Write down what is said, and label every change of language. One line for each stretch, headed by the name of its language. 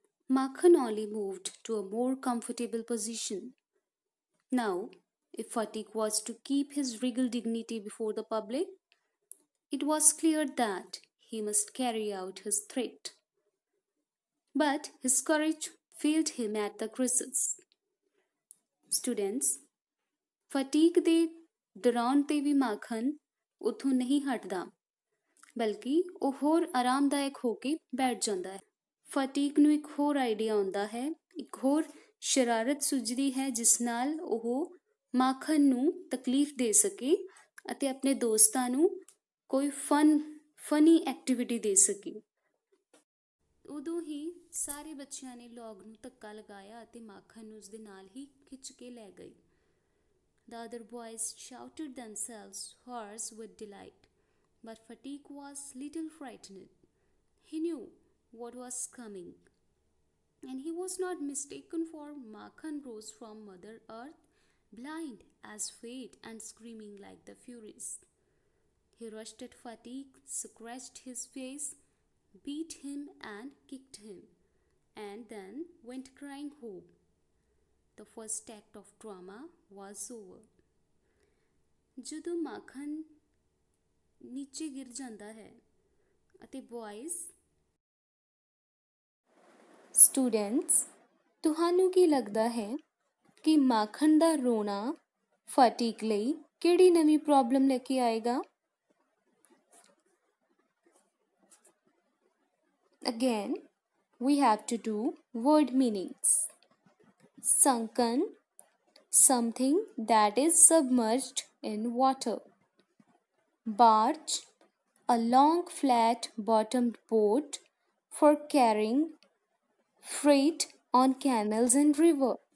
English: Makhan only moved to a more comfortable position. Now, if Fatiq was to keep his regal dignity before the public, it was clear that he must carry out his threat. But his courage failed him at the crisis.
Punjabi: Students, ਫਟੀਕ ਦੇ ਡਰਾਉਣ ਤੇ ਵੀ ਮਾਖਨ ਉੱਥੋਂ ਨਹੀਂ ਹਟਦਾ, ਬਲਕਿ ਉਹ ਹੋਰ ਆਰਾਮਦਾਇਕ ਹੋ ਕੇ ਬੈਠ ਜਾਂਦਾ ਹੈ। ਫਟੀਕ ਨੂੰ ਇੱਕ ਹੋਰ ਆਈਡੀਆ ਆਉਂਦਾ ਹੈ, ਇੱਕ ਹੋਰ ਸ਼ਰਾਰਤ ਸੁਝਦੀ ਹੈ ਜਿਸ ਨਾਲ ਉਹ ਮਾਖਨ ਨੂੰ ਤਕਲੀਫ ਦੇ ਸਕੇ ਅਤੇ ਆਪਣੇ ਦੋਸਤਾਂ ਨੂੰ ਕੋਈ ਫਨੀ ਐਕਟੀਵਿਟੀ ਦੇ ਸਕੇ। ਉਦੋਂ ਹੀ ਸਾਰੇ ਬੱਚਿਆਂ ਨੇ ਲੌਗ ਨੂੰ ਧੱਕਾ ਲਗਾਇਆ ਅਤੇ ਮਾਖਨ ਨੂੰ ਉਸਦੇ ਨਾਲ ਹੀ ਖਿੱਚ ਕੇ ਲੈ ਗਈ।
English: The other boys shouted themselves hoarse with delight, but Fatiq was little frightened. He knew what was coming, and he was not mistaken, for Makhan rose from Mother Earth, blind as fate and screaming like the Furies. He rushed at Fatiq, scratched his face, beat him and kicked him, and then went crying home. The first act of drama was over.
Punjabi: ਜਦੋਂ ਮਾਖਨ ਨੀਚੇ ਗਿਰ ਜਾਂਦਾ ਹੈ ਅਤੇ ਬॉयਜ਼। Students, ਤੁਹਾਨੂੰ ਕੀ ਲੱਗਦਾ ਹੈ ਕਿ ਮਾਖਨ ਦਾ ਰੋਣਾ ਫਟੀਕ ਲਈ ਕਿਹੜੀ ਨਵੀਂ ਪ੍ਰੋਬਲਮ ਲੈ ਕੇ ਆਏਗਾ?
English: Again, we have to do word meanings. Sunken, something that is submerged in water. Barge, a long flat bottomed boat for carrying freight on canals and river.